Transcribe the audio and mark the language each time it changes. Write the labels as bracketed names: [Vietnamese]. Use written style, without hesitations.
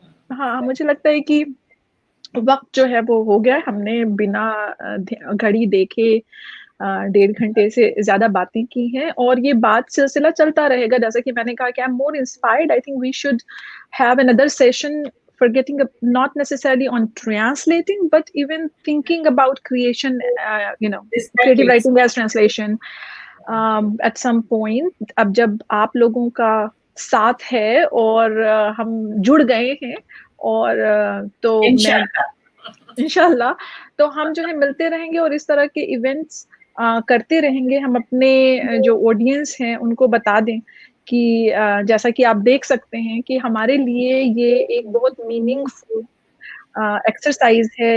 [Hindi] हाँ, मुझे लगता है कि वक्त जो है वो हो गया। हमने बिना घड़ी देखे 1.5 घंटे से ज्यादा बातें की हैं, और ये बात सिलसिला चलता रहेगा। जैसा कि मैंने कहा कि [English] I am more inspired, I think we should have another session for getting up, not necessarily on translating, but even thinking about creation, creative writing as translation at some point. [Hindi] अब जब आप लोगों का साथ है और हम जुड़ गए हैं, और तो मैं इंशाल्लाह तो हम जो है मिलते रहेंगे और इस तरह के इवेंट्स करते रहेंगे। हम अपने जो ऑडियंस हैं उनको बता दें कि जैसा कि आप देख सकते हैं कि हमारे लिए ये एक बहुत मीनिंगफुल एक्सरसाइज है।